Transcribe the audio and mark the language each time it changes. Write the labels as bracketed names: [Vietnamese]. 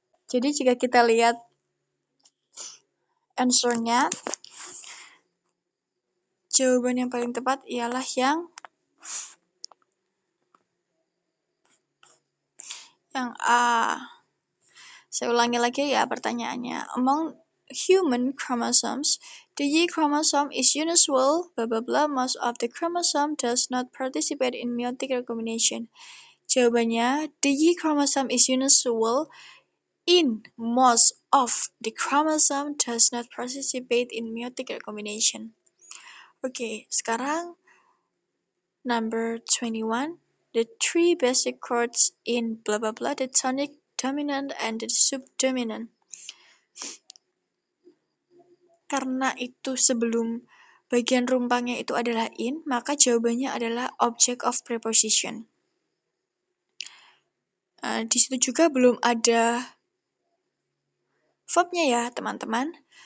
[Indonesian] Jadi jika kita lihat answer-nya, jawaban yang paling tepat ialah yang A. Saya ulangi lagi ya pertanyaannya. [English] Among human chromosomes, the Y chromosome is unusual, blah blah blah, most of the chromosome does not participate in meiotic recombination. Jawabannya, the Y chromosome is unusual in most of the chromosome does not participate in meiotic recombination. [Indonesian] Oke, sekarang [English] number 21. the three basic chords in blah blah blah, the tonic, dominant, and the subdominant. [Indonesian] Karena itu sebelum bagian rumpangnya itu adalah in, maka jawabannya adalah object of preposition. Di situ juga belum ada verbnya ya, teman-teman.